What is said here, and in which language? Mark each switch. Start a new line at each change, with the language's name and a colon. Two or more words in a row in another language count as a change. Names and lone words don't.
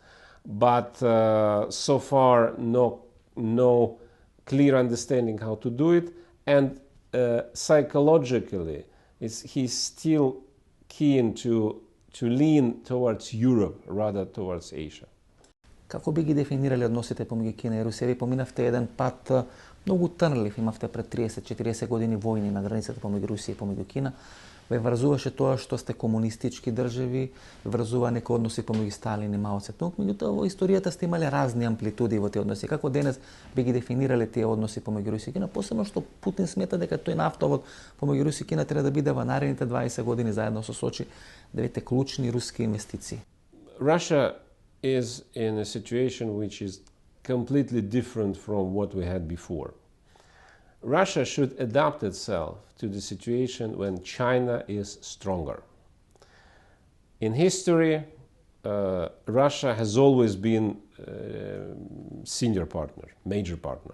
English: But so far, no clear understanding how to do it, and psychologically, he's still keen to lean towards Europe rather towards Asia.
Macedonian: Како би ги дефинирали односите помеѓу Кина и Русија? Ви поминавте еден пат многу трнлив, имавте пред 30-40 години војни на границата помеѓу Русија и помеѓу Кина. Ве врзуваше тоа што сте комунистички држави, врзува некои односи помеѓу Сталин и Мао Цетунг, меѓутоа во историјата сте имале разни амплитуди во тие односи. Како денес би ги дефинирале тие односи помеѓу Русија и Кина, посебно што Путин смета дека тој нафтовод помеѓу Русија и Кина треба да биде во наредните 20 години заедно со Сочи двете клучни руски инвестиции?
English: Russia is in a situation which is completely different from what we had before. Russia should adapt itself to the situation when China is stronger. In history, Russia has always been senior partner, major partner.